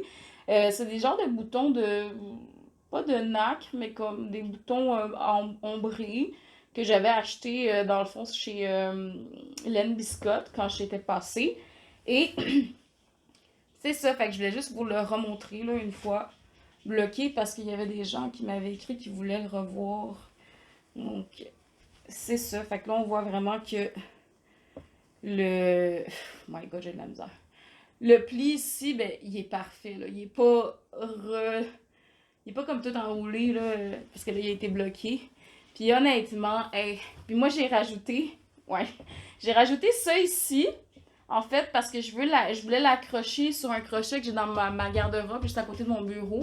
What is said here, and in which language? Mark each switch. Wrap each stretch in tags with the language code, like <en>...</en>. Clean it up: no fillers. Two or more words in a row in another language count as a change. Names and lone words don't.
<fr>C'est des genres de boutons pas de nacre, mais comme des boutons ombrés que j'avais acheté dans le fond chez Len Biscotte quand j'étais passée. Et c'est ça, fait que je voulais juste vous le remontrer là une fois bloqué parce qu'il y avait des gens qui m'avaient écrit qu'ils voulaient le revoir. Donc, c'est ça. Fait que là, on voit vraiment que le...</fr> <en>Oh my god,</en> <fr>j'ai de la misère. Le pli ici, ben, il est parfait, là. Il est pas Il est pas comme tout enroulé, là, parce que là, il a été bloqué. Puis honnêtement, hey, puis moi, j'ai rajouté ça ici, en fait, parce que je voulais l'accrocher sur un crochet que j'ai dans ma garde-robe, juste à côté de mon bureau.</fr>